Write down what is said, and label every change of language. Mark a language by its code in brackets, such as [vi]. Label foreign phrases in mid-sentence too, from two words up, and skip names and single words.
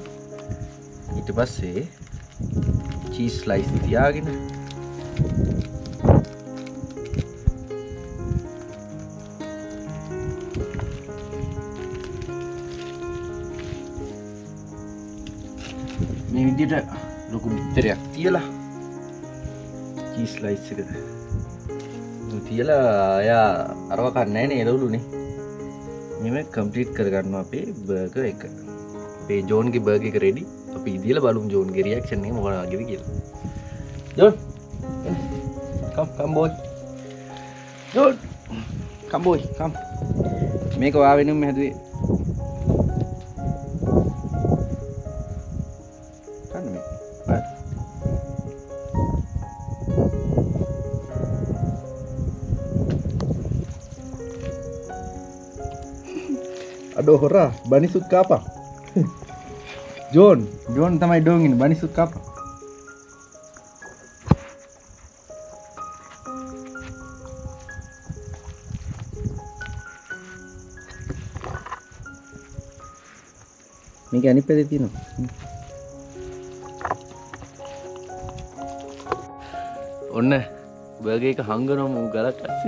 [si] ඊට පස්සේ [en] cheese slice [si] තියාගෙන මේ විදිහට ලොකු බිත්තරයක් තියලා [en] cheese slice [si] එක තියලා එයා අරව කන්නේ නැහැ නේ එළවලුනේ. මෙම කම්ප්ලීට් කරගන්නවා අපේ බර්ගර් එක. අපේ ජෝන්ගේ බර්ගර් එක රෙඩි. අපි ඉදිරියට බලමු ජෝන්ගේ රියැක්ෂන් එක මොකද වගේද කියලා. [en] ජෝන් come boy. ජෝන් come boy come. [si] මේක ඔයා වෙනුම හැදුවේ. කන්න මේ. Aduh hurrah, banisut kapa. John තමයි dongin banisut kapa. මේක අනිත් පැත්තේ තියෙනවා. ඔන්න බර්ගර් එක හංගනම උ ගලක් අස්සේ.